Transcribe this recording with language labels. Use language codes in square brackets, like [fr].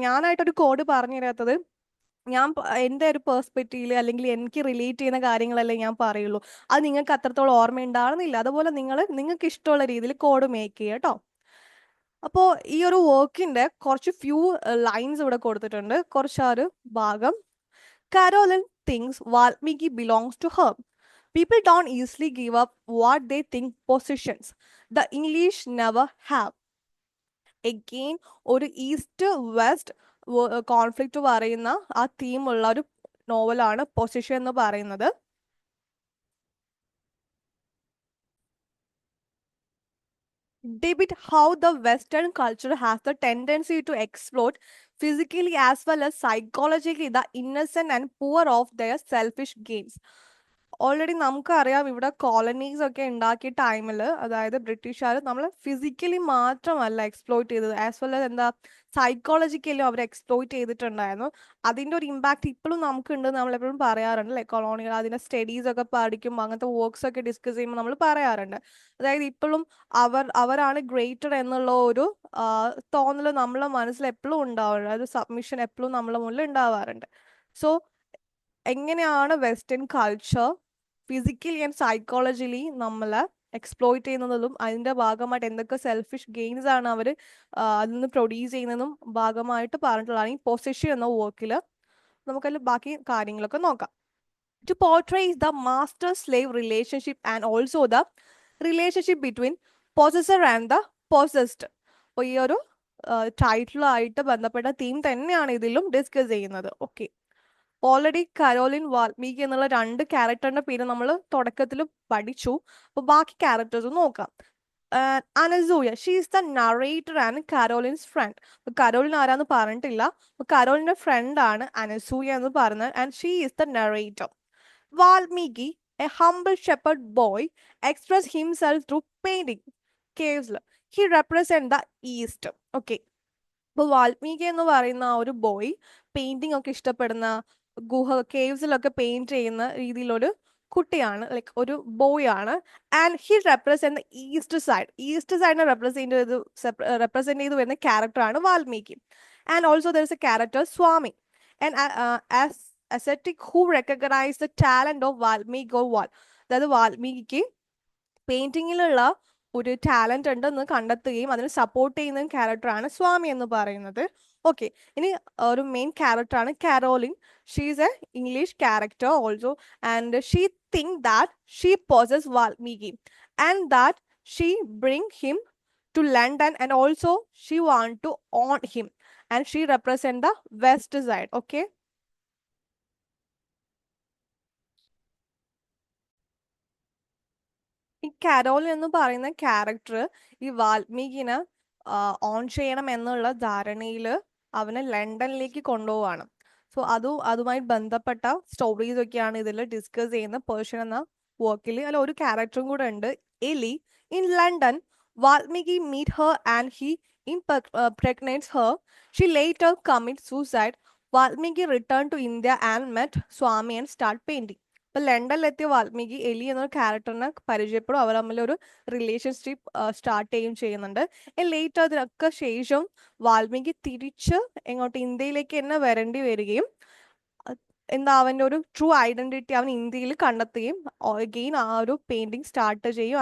[ml] ഞാനായിട്ടൊരു code പറഞ്ഞു തരാത്തത്, എൻ്റെ ഒരു പേഴ്സ്പെക്റ്റീവിൽ അല്ലെങ്കിൽ എനിക്ക് റിലേറ്റ് ചെയ്യുന്ന കാര്യങ്ങളല്ലേ ഞാൻ പറയുള്ളൂ. അത് നിങ്ങൾക്ക് അത്രത്തോളം ഓർമ്മ ഉണ്ടാകുന്നില്ല. അതുപോലെ നിങ്ങൾക്ക് ഇഷ്ടമുള്ള രീതിയിൽ കോഡ് മേക്ക് ചെയ്യുക കേട്ടോ. അപ്പോൾ ഈ ഒരു വർക്കിന്റെ കുറച്ച് ഫ്യൂ ലൈൻസ് ഇവിടെ കൊടുത്തിട്ടുണ്ട്, കുറച്ചൊരു ഭാഗം. [en] Carolyn thinks Valmiki belongs to her. People don't easily give up what they think possessions. The English never have. [ml] Again, ഒരു ഈസ്റ്റ് വെസ്റ്റ് കോൺഫ്ലിക്റ്റ് പറയുന്ന ആ തീമുള്ള ഒരു നോവലാണ് പൊസിഷൻ എന്ന് പറയുന്നത്. [en] Debate how the Western culture has the tendency to exploit physically as well as psychologically the innocent and poor of their selfish gains. [ml] Already നമുക്കറിയാം, ഇവിടെ colonies ഒക്കെ ഉണ്ടാക്കിയ ടൈമിൽ, അതായത് ബ്രിട്ടീഷുകാർ നമ്മൾ ഫിസിക്കലി മാത്രമല്ല എക്സ്പ്ലോയിറ്റ് ചെയ്തത്, ആസ് വെൽ ആസ് എന്താ സൈക്കോളജിക്കലും അവർ എക്സ്പ്ലോയിറ്റ് ചെയ്തിട്ടുണ്ടായിരുന്നു. അതിൻ്റെ ഒരു ഇമ്പാക്ട് ഇപ്പോഴും നമുക്കുണ്ട്, നമ്മളെപ്പോഴും പറയാറുണ്ട് അല്ലെ. കൊളോണിയൽ അതിൻ്റെ സ്റ്റഡീസ് ഒക്കെ പഠിക്കുമ്പോൾ, അങ്ങനത്തെ വർക്ക്സ് ഒക്കെ ഡിസ്കസ് ചെയ്യുമ്പോൾ നമ്മൾ പറയാറുണ്ട്, അതായത് ഇപ്പോഴും അവരാണ് ഗ്രേറ്റർ എന്നുള്ള ഒരു തോന്നൽ നമ്മളെ മനസ്സിൽ എപ്പോഴും ഉണ്ടാവാറുണ്ട്, അതൊരു സബ്മിഷൻ എപ്പോഴും നമ്മളെ മുന്നിൽ ഉണ്ടാവാറുണ്ട്. സോ എങ്ങനെയാണ് വെസ്റ്റേൺ കൾച്ചർ ഫിസിക്കലി ആൻഡ് സൈക്കോളജിലി നമ്മളെ എക്സ്പ്ലോയിറ്റ് ചെയ്യുന്നതും അതിൻ്റെ ഭാഗമായിട്ട് എന്തൊക്കെ സെൽഫിഷ് ഗെയിൻസ് ആണ് അവർ അതിൽ നിന്ന് പ്രൊഡ്യൂസ് ചെയ്യുന്നതും ഭാഗമായിട്ട് പറഞ്ഞിട്ടുള്ളതാണ് ഈ പൊസിഷൻ എന്ന വർക്കിൽ. നമുക്കതിൽ ബാക്കി കാര്യങ്ങളൊക്കെ നോക്കാം. [en] To portray the master-slave relationship and also the relationship between possessor and the possessed. [ml] അപ്പോൾ ഈ ഒരു ടൈറ്റിലുമായിട്ട് ബന്ധപ്പെട്ട തീം തന്നെയാണ് ഇതിലും ഡിസ്കസ് ചെയ്യുന്നത്. ഓക്കെ, ഓൾറെഡി കരോലിൻ വാൽമീകി എന്നുള്ള രണ്ട് ക്യാരക്ടറിന്റെ പേര് നമ്മൾ തുടക്കത്തിൽ പഠിച്ചു. അപ്പോൾ ബാക്കി ക്യാരക്ടേഴ്സ് നോക്കാം. Anasuya, [en] She is the narrator and Caroline's friend. [ml] Caroline ആരാന്ന് പറഞ്ഞിട്ടില്ല. കരോലിന്റെ ഫ്രണ്ട് ആണ് അനസൂയ എന്ന് പറഞ്ഞത്, [en] And she is the narrator. Valmiki, a humble shepherd boy, expressed himself through painting caves. He represents the East. Okay. [ml] അപ്പോൾ വാൽമീകി എന്ന് പറയുന്ന ആ ഒരു ബോയ് പെയിന്റിംഗ് ഒക്കെ ഇഷ്ടപ്പെടുന്ന, കേവ്സിലൊക്കെ പെയിന്റ് ചെയ്യുന്ന രീതിയിലൊരു കുട്ടിയാണ്, ലൈക്ക് ഒരു ബോയ് ആണ്. And he represent east സൈഡിനെ represent ചെയ്ത് വരുന്ന ക്യാരക്ടറാണ് Valmiki. [en] And also there is a character Swami, and ascetic who recognize the talent of Valmiki or Val. [ml] അതായത് വാൽമീകിക്ക് പെയിന്റിങ്ങിലുള്ള ഒരു ടാലന്റ് ഉണ്ടെന്ന് കണ്ടെത്തുകയും അതിനെ സപ്പോർട്ട് ചെയ്യുന്ന ക്യാരക്ടറാണ് സ്വാമി എന്ന് പറയുന്നത്. ഓക്കെ, ഇനി ഒരു മെയിൻ ക്യാരക്ടറാണ് Caroline. [en] She is a English character also, and she think that she possess Valmiki and that she bring him to London, and also she want to own him. and she represent the west side. Okay. [ml] ഈ Carol എന്ന് പറയുന്ന character ഈ വാൽമീകിനെ on ചെയ്യണം എന്നുള്ള ധാരണയിൽ അവനെ ലണ്ടനിലേക്ക് കൊണ്ടുപോവാണ്. So അതുമായി ബന്ധപ്പെട്ട സ്റ്റോറീസ് ഒക്കെയാണ് ഇതിൽ ഡിസ്കസ് ചെയ്യുന്ന പേർഷ്യൻ എന്ന വർക്കിൽ. അതിൽ ഒരു ക്യാരക്ടറും കൂടെ ഉണ്ട്, [en] Ellie. In London, Valmiki meet her and he impregnates her. She later commits suicide. Valmiki returned to India and met Swami and start painting. [ml] ഇപ്പൊ ലണ്ടനിലെത്തിയ വാൽമീകി എലി എന്ന ക്യാരക്ടറിനെ പരിചയപ്പെടും. അവർ തമ്മിൽ ഒരു റിലേഷൻഷിപ്പ് സ്റ്റാർട്ട് ചെയ്യുകയും ചെയ്യുന്നുണ്ട്. ലേറ്റർ അതിനൊക്കെ ശേഷം വാൽമീകി തിരിച്ച് എങ്ങോട്ട് ഇന്ത്യയിലേക്ക് തന്നെ വരേണ്ടി വരികയും എന്താ അവൻ്റെ ഒരു ട്രൂ ഐഡന്റിറ്റി അവൻ ഇന്ത്യയിൽ കണ്ടെത്തുകയും അഗെയിൻ ആ ഒരു പെയിന്റിങ് സ്റ്റാർട്ട് ചെയ്യും.